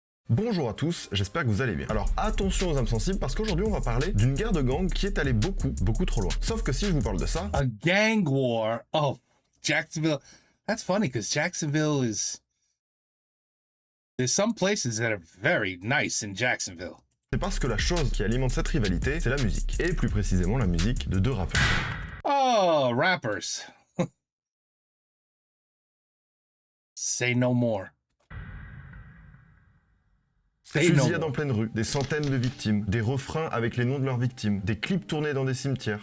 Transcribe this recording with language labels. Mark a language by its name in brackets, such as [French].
[French] Bonjour à tous, j'espère que vous allez bien. Alors attention aux âmes sensibles parce qu'aujourd'hui on va parler d'une guerre de gang qui est allée beaucoup trop loin. Sauf que si je vous parle de ça... [English] A gang war. Oh, Jacksonville. That's funny because Jacksonville is... There's some places that are very nice in Jacksonville. [French] C'est parce que la chose qui alimente cette rivalité, c'est la musique. Et plus précisément la musique de deux rappeurs. [English] Oh, rappers. Say no more. [French] Fusillades en pleine rue, des centaines de victimes, des refrains avec les noms de leurs victimes, des clips tournés dans des cimetières.